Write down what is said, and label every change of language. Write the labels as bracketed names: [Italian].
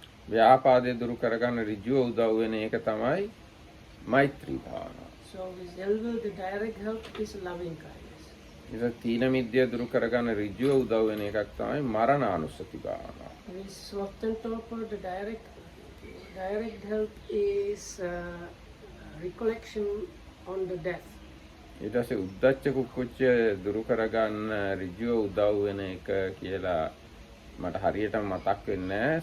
[Sinhala] ව්‍යාපාදය දුරු කරගන්න ඍජුව උදව් වෙන එක තමයි මෛත්‍රී භාවනාව. [English] So with elbow, the direct help is loving kindness. [Sinhala] ඉතින් තීන මිද්‍ය දුරු කරගන්න ඍජුව උදව් වෙන එකක් තමයි මරණානුස්සති භාවනාව. [English] With sloth and torpor, the direct help is recollection on the death. [Sinhala] ඊට පස්සේ උද්දච්ච කුක්කුච්ච දුරු කරගන්න ඍජුව උදව් වෙන එක කියලා මට හරියටම මතක් වෙන්නේ නැහැ.